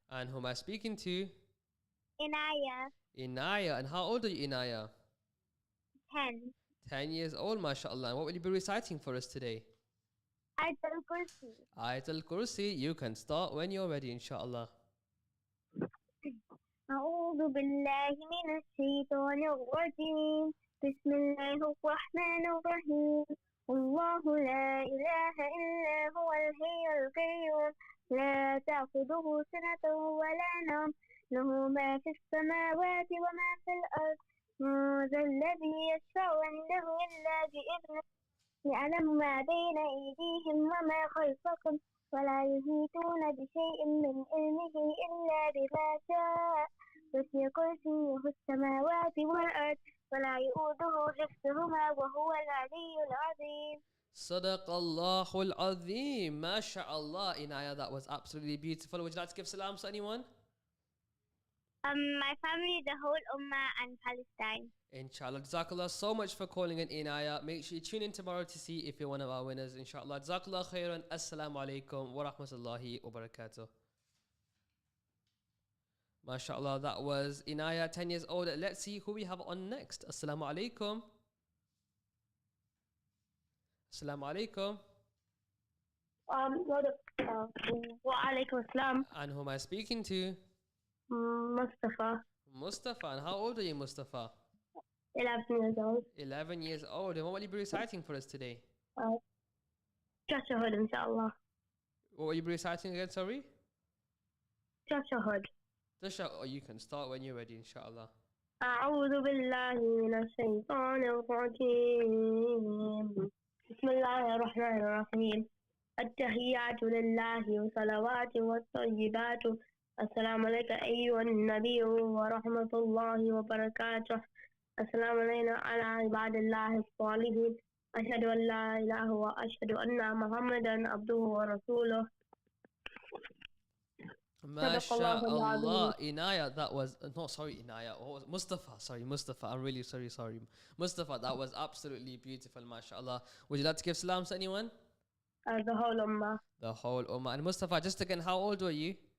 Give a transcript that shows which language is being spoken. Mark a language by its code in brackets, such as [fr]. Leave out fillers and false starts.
[en] And who am I speaking to? Inaya, Inaya. And how old are you, Inaya? 10. 10 years old, mashallah. And what will you be reciting for us today? Ayatul Kursi. Ayatul Kursi. You can start when you're ready, inshallah. [ar] أعوذ بالله من الشيطان الرجيم بسم الله الرحمن الرحيم الله لا إله إلا هو الحي القيوم لا تأخذه سنة ولا نوم له ما في السماوات وما في الأرض من ذا الذي يشفع عنده إلا بإذنه يعلم ما بين أيديهم وما خلفهم ولا يحيطون بشيء من علمه إلا بما شاء وسع كرسيه السماوات والأرض ولا يؤوده حفظهما وهو العلي العظيم. [en] Sadaqallahu al-Azim. MashaAllah, Inaya, that was absolutely beautiful. Would you like to give salams to anyone? My family, the whole Ummah and Palestine. Inshallah. Jazakallah so much for calling in, Inaya. Make sure you tune in tomorrow to see if you're one of our winners, inshallah. Jazakallah khairan. Assalamu alaikum wa rahmatullahi wa barakatuh. MashaAllah, that was Inaya, 10 years old. Let's see who we have on next. Assalamu alaikum. Assalamu alaikum. Wa alaikum assalam. And who am I speaking to? Mustafa, Mustafa. And how old are you, Mustafa? 11 years old. 11 years old. And what will you be reciting for us today? Tashahud, inshallah. What will you be reciting again, sorry? Tashahud. Oh, you can start when you're ready, inshallah. [ar] أعوذ بالله من الشيطان الرجيم بسم الله الرحمن الرحيم التحيات لله والصلوات والطيبات السلام عليك أيها النبي ورحمة الله وبركاته السلام علينا على عباد الله الصالحين أشهد أن لا إله وأشهد أن محمدا عبده ورسوله. [en] MashaAllah, Inaya, that was no, sorry, Inaya. What was Mustafa? Sorry, Mustafa. I'm really sorry. Mustafa, that was absolutely beautiful, MashaAllah. Would you like to give salams to anyone? The whole Ummah. The whole Ummah. And Mustafa, just again, how old were you?